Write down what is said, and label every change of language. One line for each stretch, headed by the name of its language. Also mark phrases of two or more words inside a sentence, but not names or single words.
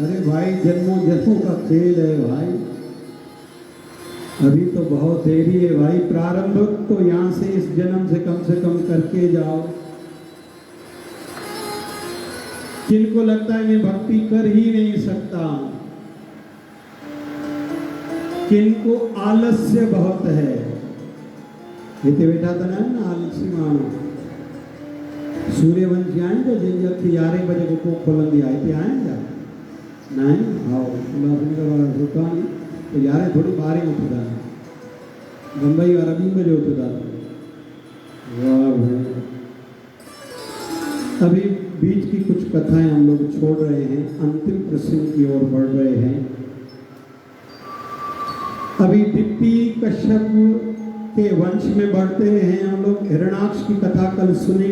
Hindi: अरे भाई, जन्मों जन्मों का खेल है भाई, अभी तो बहुत देरी है भाई। प्रारंभ तो यहाँ से इस जन्म से कम करके जाओ। किनको लगता है मैं भक्ति कर ही नहीं सकता, किनको आलस्य बहुत है।
Sindhi: हिते वेठा तो ना आलसी माण्हू सूर्यवंशी आहिनि त जंहिंजी अखि 11 बजे को कोक खोलंदी आहे, हिते आहिनि छा? न आहिनि? हा, उल्हासनगर वारा सुठा आहिनि त 11 थोड़ी 12 उथंदा आहिनि। बम्बई वारा 2 बजे उथंदा आहिनि।
Hindi: वाह भाई। अभी बीच की कुछ कथाएं हम लोग छोड़ रहे हैं, अंतिम प्रसंग की ओर बढ़ रहे हैं। अभी दिप्ति कश्यप के वंश में बढ़ते हैं हम लोग। हिरणाक्ष की कथा कल सुनी।